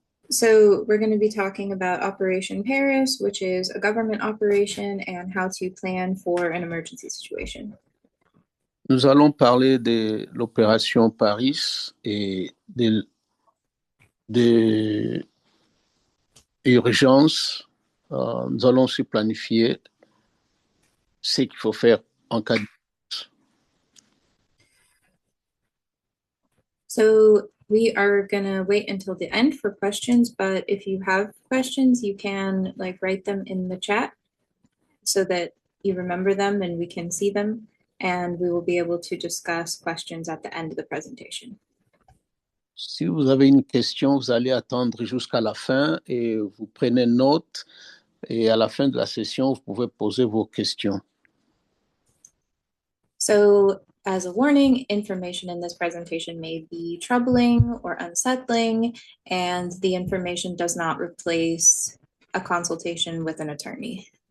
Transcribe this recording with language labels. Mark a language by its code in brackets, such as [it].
[en] So we're going to be talking about Operation Paris, which is a government operation, and how to plan for an emergency situation. [fr] Nous allons parler de l'opération Paris et de urgence. Nous allons aussi planifier ce qu'il faut faire en cas de... [en] So we are going to wait until the end for questions, but if you have questions, you can write them in the chat so that you remember them and we can see them, and we will be able to discuss questions at the end of the presentation. [fr] Si vous avez une question, vous allez attendre jusqu'à la fin et vous prenez note, et à la fin de la session, vous pouvez poser vos questions. [en] So as a warning, information in this presentation may be troubling or unsettling, and the information does not replace a consultation with an attorney.